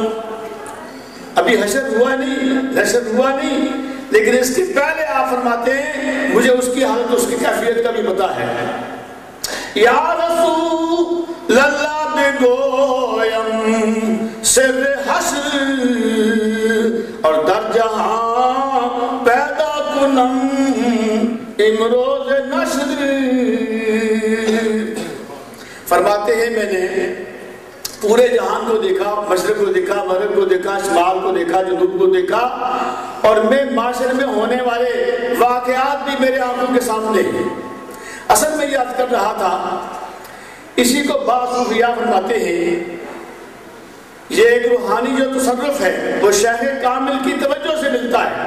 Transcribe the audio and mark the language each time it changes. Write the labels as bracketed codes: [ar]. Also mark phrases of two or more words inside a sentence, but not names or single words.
[ur] ابھی حشر ہوا نہیں، لیکن اس کے پہلے آپ فرماتے ہیں مجھے اس کی حالت، اس کی کیفیت کا بھی پتا ہے۔ [fa] یا رسول اللہ بگویم سر حشر اور در جہاں پیدا کنم امروز نشر، [ur] فرماتے ہیں میں نے پورے جہان کو دیکھا، مشرق کو دیکھا، مغرب کو دیکھا، شمال کو دیکھا، جنوب کو دیکھا، اور میں معاشرے میں ہونے والے واقعات بھی میرے آنکھوں کے سامنے ہیں۔ اصل میں یاد کر رہا تھا، اسی کو بعض صوفیاء فرماتے ہیں یہ ایک روحانی جو تصرف ہے وہ شیخ کامل کی توجہ سے ملتا ہے۔